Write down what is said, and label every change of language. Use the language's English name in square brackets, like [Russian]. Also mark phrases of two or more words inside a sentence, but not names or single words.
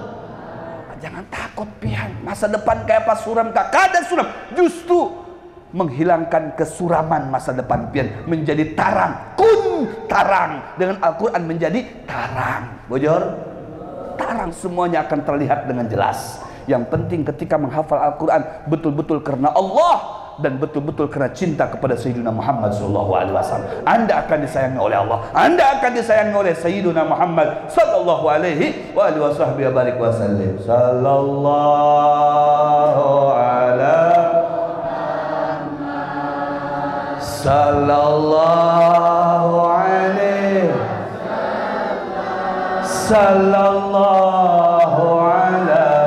[Indonesian] Jangan takut pian. Masa depan kayak apa suram, kada suram. Justru menghilangkan kesuraman masa depan pian menjadi tarang. Tarang dengan Al-Quran menjadi tarang. Bojor, tarang semuanya akan terlihat dengan jelas. Yang penting ketika menghafal Al-Quran betul-betul karena Allah dan betul-betul karena cinta kepada Sayyidina Muhammad SAW. Anda akan disayangi oleh Allah, Anda akan disayangi oleh Sayyidina Muhammad [Arabic] صلى الله عليه وعلى آله وسلم. صلى الله على صلى الله عليه صلى الله على